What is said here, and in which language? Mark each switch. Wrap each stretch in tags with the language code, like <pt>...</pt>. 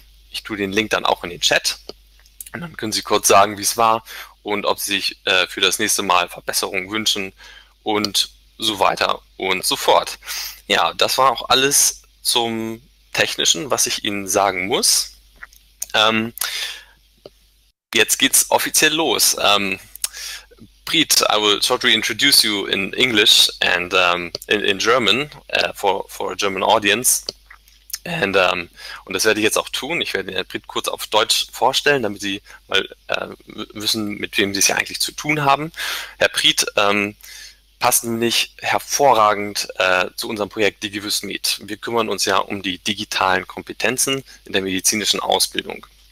<de>Ich tue den Link dann auch in den Chat und dann können Sie kurz sagen, wie es war und ob Sie sich für das nächste Mal Verbesserungen wünschen und so weiter und so fort. Ja, das war auch alles zum Technischen, was ich Ihnen sagen muss. Jetzt geht's offiziell los.</de> <en>Priit, I will shortly introduce you in English and in German for a German audience.</en> <de>Und das werde ich jetzt auch tun. Ich werde Herrn Priit kurz auf Deutsch vorstellen, damit Sie mal wissen, mit wem Sie es ja eigentlich zu tun haben. Herr Priit passt nämlich hervorragend zu unserem Projekt DigiWissMed. Wir kümmern uns ja um die digitalen Kompetenzen in der medizinischen Ausbildung.</de>